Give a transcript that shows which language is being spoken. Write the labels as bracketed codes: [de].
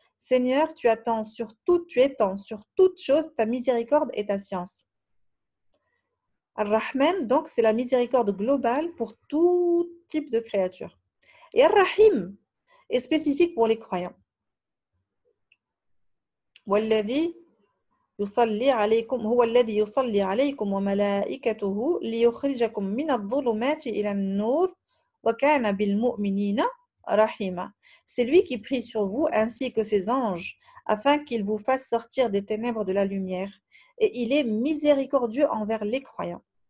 [fr] Seigneur, tu étends sur toute chose ta miséricorde et ta science. Ar-Rahman, donc, c'est la miséricorde globale pour tout type de créature. Et Ar-Rahim est spécifique pour les croyants. [ar] والذي يصلي عليكم هو الذي يصلي عليكم وملائكته ليخرجكم من الظلمات إلى النور وكان بالمؤمنين رحيما. [fr] C'est lui qui prie sur vous ainsi que ses anges afin qu'il vous fasse sortir des ténèbres de la lumière et il est miséricordieux envers les croyants.